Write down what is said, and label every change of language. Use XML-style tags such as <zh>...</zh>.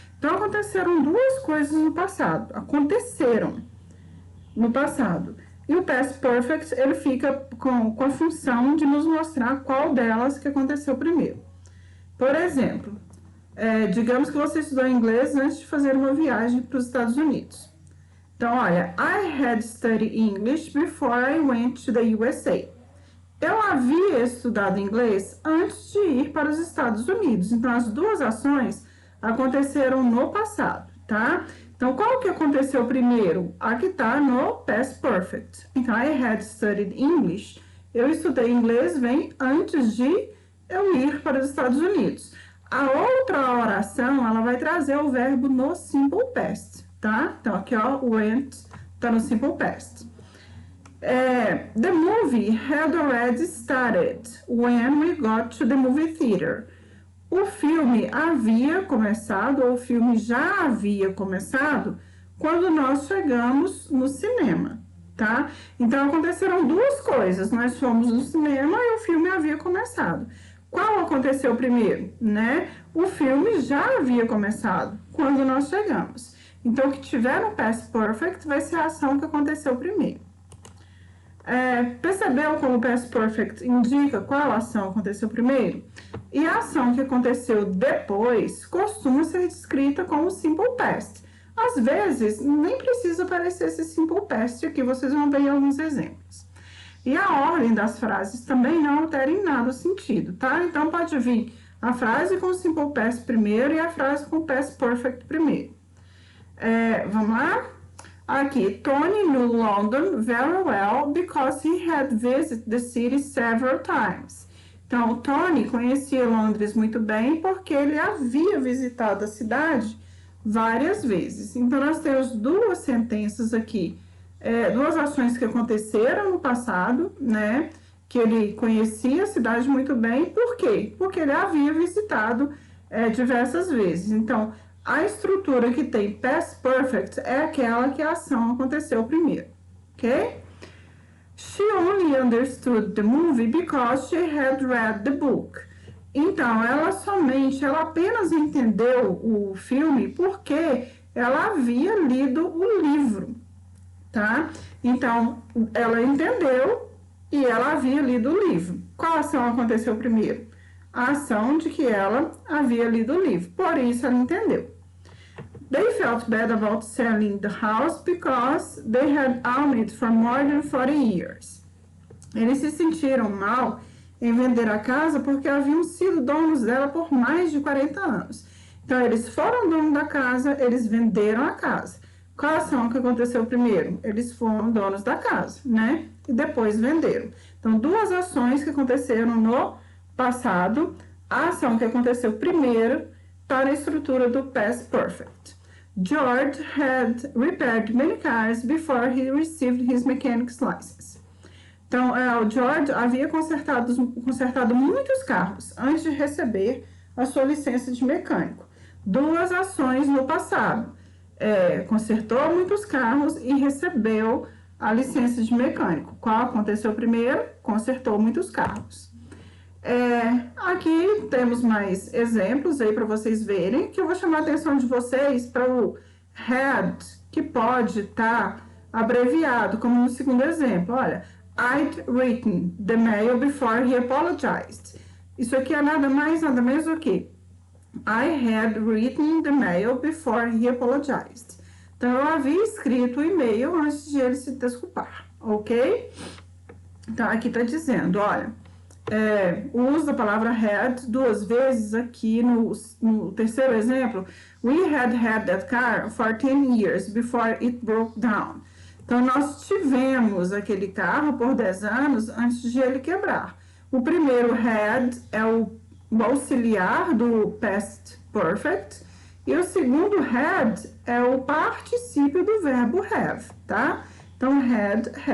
<pt>Então, aconteceram duas coisas no passado. Aconteceram no passado. E o past perfect, ele fica com a função de nos mostrar qual delas que aconteceu primeiro. Por exemplo, digamos que você estudou inglês antes de fazer uma viagem para os Estados Unidos. Então, olha,</pt> <en>I had studied English before I went to the USA.</en> <pt>Eu havia estudado inglês antes de ir para os Estados Unidos. Então, as duas ações aconteceram no passado, tá? Então, qual que aconteceu primeiro? Aqui tá no past perfect. Então,</pt> <en>I had studied English.</en> <pt>Eu estudei inglês vem antes de eu ir para os Estados Unidos. A outra oração, ela vai trazer o verbo no simple past, tá? Então, aqui, ó, went, tá no simple past.</pt> <en>The movie had already started when we got to the movie theater.</en> <pt>O filme havia começado, ou o filme já havia começado, quando nós chegamos no cinema, tá? Então, aconteceram duas coisas. Nós fomos no cinema e o filme havia começado. Qual aconteceu primeiro, né? O filme já havia começado quando nós chegamos. Então, o que tiver no past perfect vai ser a ação que aconteceu primeiro. Percebeu como o past perfect indica qual ação aconteceu primeiro? E a ação que aconteceu depois costuma ser descrita como simple past. Às vezes, nem precisa aparecer esse simple past aqui, vocês vão ver alguns exemplos. E a ordem das frases também não altera em nada o sentido, tá? Então, pode vir a frase com o simple past primeiro e a frase com o past perfect primeiro. Vamos lá? Aqui,</pt> <en>Tony knew London very well because he had visited the city several times.</en> <pt>Então, Tony conhecia Londres muito bem porque ele havia visitado a cidade várias vezes. Então, nós temos duas sentenças aqui, duas ações que aconteceram no passado, né? Que ele conhecia a cidade muito bem. Por quê? Porque ele havia visitado diversas vezes. Então, a estrutura que tem past perfect é aquela que a ação aconteceu primeiro, ok?</pt> <en>She only understood the movie because she had read the book.</en> <pt>Então, ela apenas entendeu o filme porque ela havia lido o livro, tá? Então, ela entendeu e ela havia lido o livro. Qual ação aconteceu primeiro? A ação de que ela havia lido o livro, por isso ela entendeu.</pt> <en>They felt bad about selling the house because they had owned it for more than 40 years.</en> <pt>Eles se sentiram mal em vender a casa porque haviam sido donos dela por mais de 40 anos. Então, eles foram donos da casa, eles venderam a casa. Qual a ação que aconteceu primeiro? Eles foram donos da casa, né? E depois venderam. Então, duas ações que aconteceram no passado. A ação que aconteceu primeiro está na estrutura do past perfect.</pt> <en>George had repaired many cars before he received his mechanic's license.</en> <pt>Então, o George havia consertado muitos carros antes de receber a sua licença de mecânico. Duas ações no passado. Consertou muitos carros e recebeu a licença de mecânico. Qual aconteceu primeiro? Consertou muitos carros. Aqui temos mais exemplos aí para vocês verem, que eu vou chamar a atenção de vocês para o had, que pode estar abreviado, como no segundo exemplo. Olha,</pt> <en>I'd written the mail before he apologized.</en> <pt>Isso aqui é nada mais, nada menos do que</pt> <en>I had written the mail before he apologized.</en> <pt>Então, eu havia escrito o e-mail antes de ele se desculpar, ok? Então, aqui está dizendo, olha, o uso da palavra had duas vezes aqui no terceiro exemplo.</pt> <en>We had that car for 10 years before it broke down.</en> <pt>Então, nós tivemos aquele carro por 10 anos antes de ele quebrar. O primeiro had é o auxiliar do past perfect. E o segundo had é o particípio do verbo have, tá? Então, had.</pt>